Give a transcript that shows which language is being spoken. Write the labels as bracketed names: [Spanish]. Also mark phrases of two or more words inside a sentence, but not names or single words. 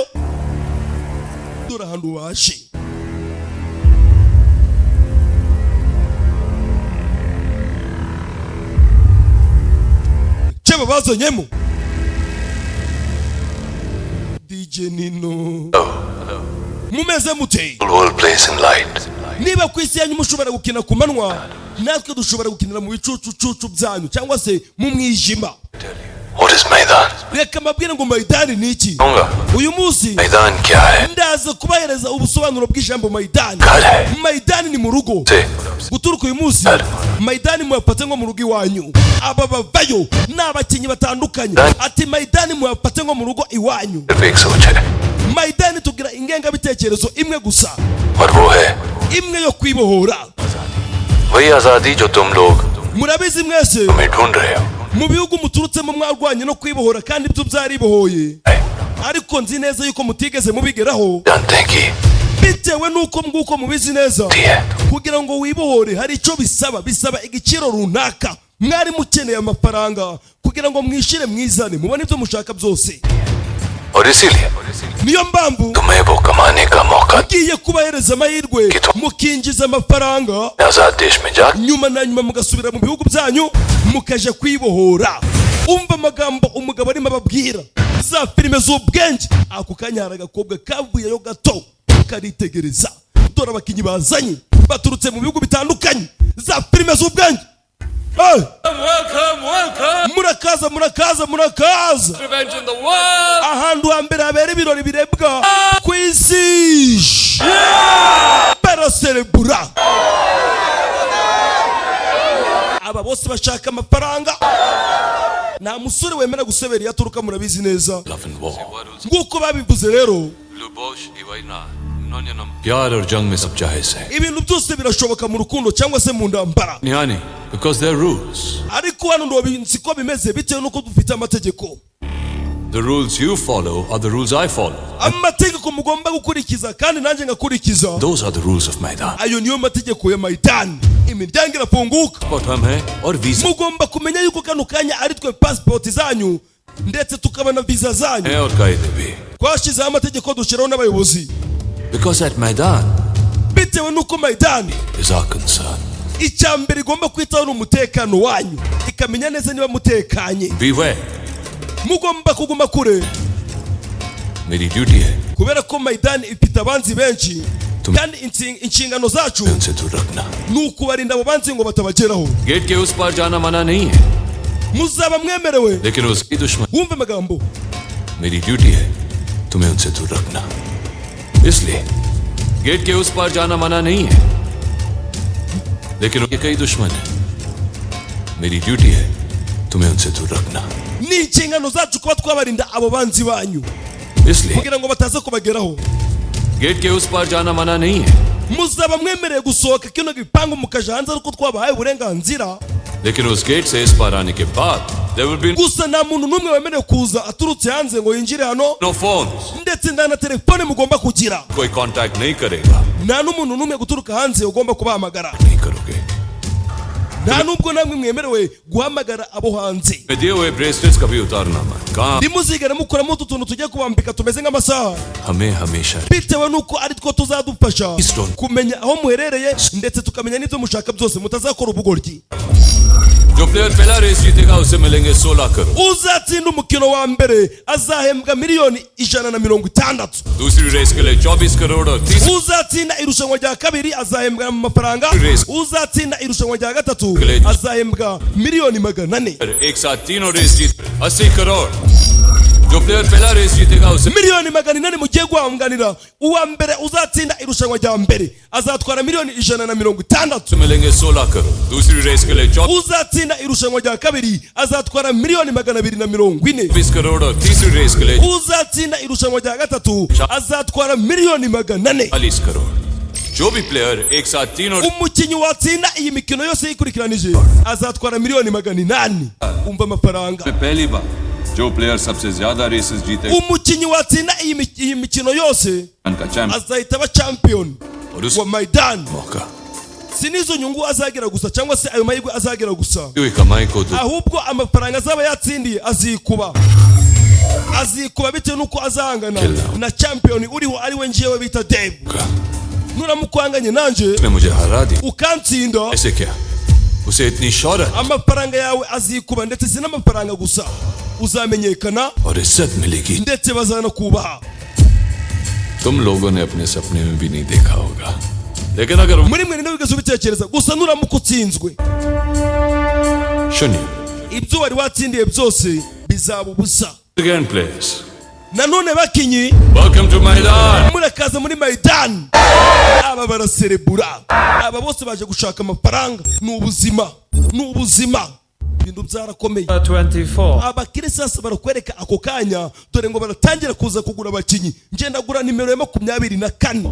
[Kinyarwanda] Dore ahantu waje. Cheba bazanyemo. DJ Nino. Mumeze mute. [English] All place in light. [Kinyarwanda] Niba kwisi yanyu mushobora gukina ku manwa, natwe dushobora gukinira mu bicucu byanyu cyangwa se mu mwijima. [English] What is Maidan? [Kinyarwanda] Reka mabwire ngo Maidani ni iki? Uyu munsi [Hindi] मैदान क्या है? [Kinyarwanda] Ndaza kubahereza ubusobanuro bw'ijambo Maidani. Maidani ni mu rugo. Guturuka uyu munsi Maidani mwafate nko mu rugo iwanyu. Aba bavayo n'abakinyi batandukanye. Ati Maidani mwafate nko mu rugo iwanyu. Maidani tugira ingenga bitekerezo imwe gusa. Imwe yo kwibohora. [Hindi] वही आजादी जो तुम लोग [Kinyarwanda] murabizi mwese mu bihugu muturutsemo mwarwanye no kwibohora kandi ibyo byaribohoye, ariko nzi neza yuko mutigeze mubigeraho bitewe nuko mguko mubizi neza. Kugira ngo wibohore hari icyo bisaba igiciro runaka. Mwari mukeneye amafaranga kugira ngo mwishire mwizane mubone ibyo mushaka byose. Niyo mpamvu [Hindi] तुम्हें वो कमाने का मौका [Kinyarwanda] ugiye kubahereza amahirwe mukinjiza amafaranga [Hindi] आजाद देश में जा [Kinyarwanda] nyuma na nyuma mugasubira mu bihugu byanyu mukaje kwibohora. umva amagambo umugabo arimo ababwira za filime z'ubwenge. Ako kanya hari agakobwa kavuyeyo gato karitegereza, dore abakinnyi bazanye baturutse mu bihugu bitandukanye za filime z'ubwenge. Murakaza ahantu hambere habera ibirori birebwa ku isi. Baraserebura. Aba bose bashaka amafaranga. Nta musore wemera gusebera iyo aturuka, murabizi neza. Nguko babivuze rero, [Hindi] प्यार और जंग में सब जायज है [Kinyarwanda] ibintu byose birashoboka mu rukundo cyangwa se mu ndambara. [English] निहानी because there are rules. [Kinyarwanda] Ariko hano ndo siko bimeze bitewe nuko dufite amategeko. [English] The rules you follow are the rules I follow. [Kinyarwanda] Amategeko mugomba gukurikiza kandi nanjye ngakurikiza. [English] Those are the rules of Maidan. [Kinyarwanda] Ayo niyo mategeko ya Maidan. Imiryango irafunguka. Mugomba kumenya yuko kano kanya ari twe passport zanyu ndetse tukabana visa zanyu. Twashyizeho amategeko dushyiraho n'abayobozi. [English] Because at Maidan, [Kinyarwanda] bitewe nuko Maidan [English] is our concern. [Kinyarwanda] Icyambere igomba kwitaho n'umutekano wanyu, ikamenya neza niba mutekanye. [English] Beware. [Kinyarwanda] Mugomba kuguma kure. [Hindi] मेरी ड्यूटी है [Kinyarwanda] kubera ko Maidan ifite abanzi benshi kandi inshingano zacu [Hindi] उनसे दूर रखना. [Kinyarwanda] ni ukubarinda abo banzi ngo batabageraho. [Hindi] गेट के उस पार जाना मना नहीं है, [Kinyarwanda] muzaba mwemerewe, [Hindi] लेकिन उसकी दुश्मन [Kinyarwanda] wumve magambo. [Hindi] मेरी ड्यूटी है तुम्हें उनसे दूर रखना. इसलिए गेट के उस पार जाना मना नहीं है, लेकिन उनके कई दुश्मन हैं. मेरी ड्यूटी है तुम्हें उनसे दूर रखना. [Kinyarwanda] ni inshingano zacu kuba twabarinda abo banzi banyu [Hindi] इसलिए [Kinyarwanda] kugira ngo bataza kubageraho. [Hindi] गेट के उस पार जाना मना नहीं है, [Kinyarwanda] muzaba mwemereye gusohoka kino gipangu mukaja hanze ariko twabahaye uburenganzira. [Hindi] लेकिन उस गेट से इस पार आने के बाद [English] there will be [Kinyarwanda] gusa nta muntu n'umwe wemerewe kuza aturutse hanze ngo yinjire hano. [English] no phones. [Kinyarwanda] ndetse nta na telefone mugomba kugira. [Hindi] कोई कांटेक्ट नहीं करेगा. [Kinyarwanda] nta n'umuntu n'umwe guturuka hanze ugomba kubahamagara. [Hindi] नहीं करोगे. [Kinyarwanda] nta nubwo namwe mwemerewe guhamagara abo hanze. [Hindi] मैं दिए हुए ब्रेसलेट्स कभी उतारना मत. कहाँ [Kinyarwanda] ntimuzigere mukoramo utu tuntu tugiye kubambika tumeze nk'amasaha. [Hindi] हमें हमेशा [Kinyarwanda] bitewe nuko ari two tuzadufasha kumenya aho muherereye ndetse tukamenya n'ibyo mushaka byose mutazakora ubugoryi. [Hindi] जो प्लेयर पहला रेस जीतेगा उसे मिलेंगे 16 करोड़. [Kinyarwanda] uzatsinda umukino wa mbere azahembwa miliyoni 160. [Hindi] दूसरी रेस के लिए 24 करोड़ और तीसरी [Kinyarwanda] uzatsinda irushanwa rya kabiri azahembwa amafaranga. uzatsinda irushanwa rya gatatu azahembwa miliyoni 400. [Hindi] एक साथ तीनों रेस जीत 80 करोड़. जो प्लेयर पहला रेस जीतेगा उसे [Kinyarwanda] miliyoni 400 mugiye guhanganira. uwa mbere uzatsinda irushanwa rya mbere azatwara miliyoni 160. [Hindi] मिलेंगे 16 करोड़. दूसरी रेस के लिए 24 [Kinyarwanda] uzatsinda irushanwa rya kabiri azatwara miliyoni 240. [Hindi] करोड़ और तीसरी रेस के लिए [Kinyarwanda] uzatsinda irushanwa rya gatatu azatwara miliyoni 400. [Hindi] 40 करोड़. जो भी प्लेयर एक साथ तीनों [Kinyarwanda] umukinnyi watsinda iyi mikino yose yikurikiranije azatwara miliyoni 800. umva amafaranga. [Hindi] पहली बार जो प्लेयर सबसे ज्यादा रेसेस जीते [Kinyarwanda] umukinnyi watsinda iyi mikino yose azahita aba champion wa Maidan. si nizo nyungu azagira gusa cyangwa se ayo mahirwe azagira gusa, ahubwo amafaranga azaba yatsindiye azikuba bitewe nuko azahangana na champion uriho ari we njewe bita Dave. nuramukwanganye nanje ukantsinda [Hindi] उसे इतनी शौहरत [Kinyarwanda] amafaranga yawe azikuba ndetse si n'amafaranga gusa uzamenyekana [Hindi] और इज्जत मिलेगी. [Kinyarwanda] ndetse bazanakubaha. [Hindi] तुम लोगों ने अपने सपने में भी नहीं देखा होगा, लेकिन अगर [Kinyarwanda] muri mwe ninde wigeze ubitekereza gusa nuramuka utsinzwe [Hindi] सुनिए [Kinyarwanda] ibyo wari watsindiye byose bizaba ubusa. [English] again players, [Kinyarwanda] nanone bakinyi [English] welcome to Maidan. [Kinyarwanda] murakaza muri Maidan. aba baraserebura, aba bose baje gushaka amafaranga. ni ubuzima ibintu byarakomeye. 24 abakirisiasi barakwereka ako kanya dore ngo baratangira kuza kugura abakinyi. ngenda gura nimero ya 24,